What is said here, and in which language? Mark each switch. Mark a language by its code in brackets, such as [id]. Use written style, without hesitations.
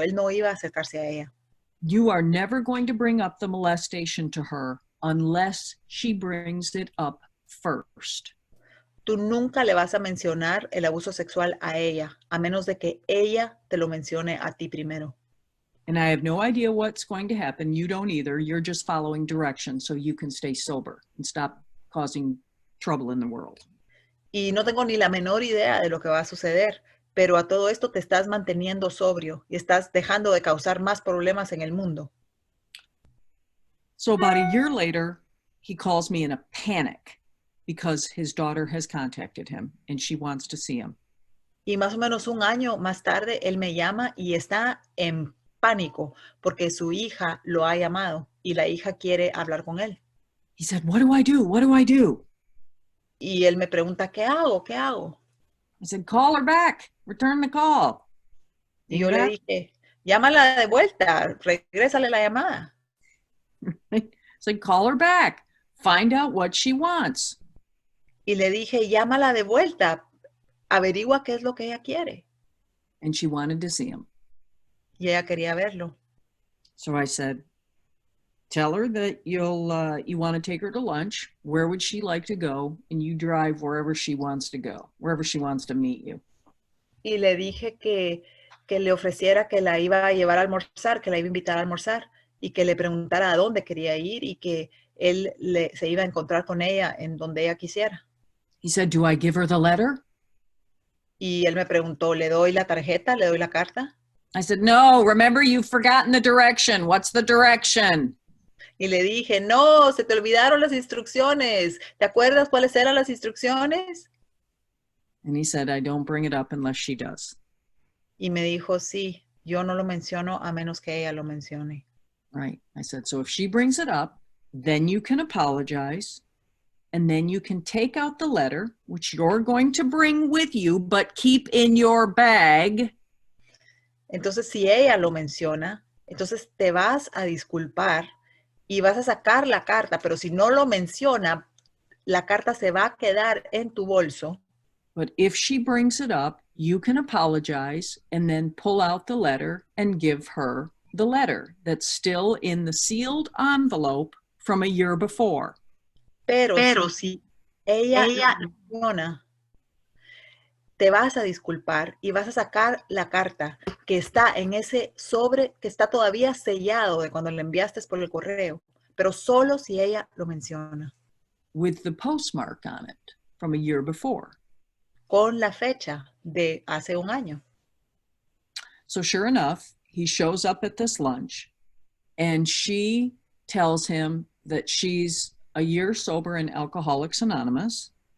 [es] Él no iba a acercarse a ella. [en] You are never going to bring up the molestation to her unless she brings it up first. [es] Tú nunca le vas a mencionar el abuso sexual a ella, a menos de que ella te lo mencione a ti primero. [en] And I have no idea what's going to happen. You don't either. You're just following directions so you can stay sober and stop causing trouble in the world. [es] Y no tengo ni la menor idea de lo que va a suceder, pero a todo esto te estás manteniendo sobrio y estás dejando de causar más problemas en el mundo. [en] So about a year later, he calls me in a panic because his daughter has contacted him and she wants to see him. [es] Y más o menos un año más tarde, él me llama y está en pánico porque su hija lo ha llamado y la hija quiere hablar con él. [en] He said, what do I do? What do I do? [es] Y él me pregunta, ¿qué hago? ¿Qué hago? [en] I said, call her back. Return the call. [es] Y yo le dije, llámala de vuelta, regrésale la llamada. [en] I said, call her back. find out what she wants. [es] Y le dije, llámala de vuelta, averigua qué es lo que ella quiere. [en] And she wanted to see him. [es] Y ella quería verlo. [en] So I said, tell her that you want to take her to lunch. Where would she like to go? And you drive wherever she wants to go, wherever she wants to meet you. [es] Y le dije que le ofreciera que la iba a llevar a almorzar, que la iba a invitar a almorzar y que le preguntara a dónde quería ir y que él se iba a encontrar con ella en donde ella quisiera. [en] He said, do I give her the letter? [es] Y él me preguntó, ¿le doy la tarjeta? ¿Le doy la carta? [en] I said, no, remember you've forgotten the direction. What's the direction? [es] Y le dije, no, se te olvidaron las instrucciones. ¿Te acuerdas cuáles eran las instrucciones? [en] And he said, I don't bring it up unless she does. [es] Y me dijo, sí, yo no lo menciono a menos que ella lo mencione. [en] Right. I said, so if she brings it up, then you can apologize. And then you can take out the letter, which you're going to bring with you, but keep in your bag. [es] Entonces, si ella lo menciona, entonces te vas a disculpar y vas a sacar la carta, pero si no lo menciona, la carta se va a quedar en tu bolso. [en] But if she brings it up, you can apologize and then pull out the letter and give her the letter that's still in the sealed envelope from a year before. [es] Pero si ella lo menciona, te vas a disculpar y vas a sacar la carta que está en ese sobre que está todavía sellado de cuando le enviaste por el correo, pero solo si ella lo menciona. [en] With the postmark on it from a year before. [es] Con la fecha de hace un año. [en] So sure enough, he shows up at this lunch and she tells him that she's a year sober in Alcoholics Anonymous.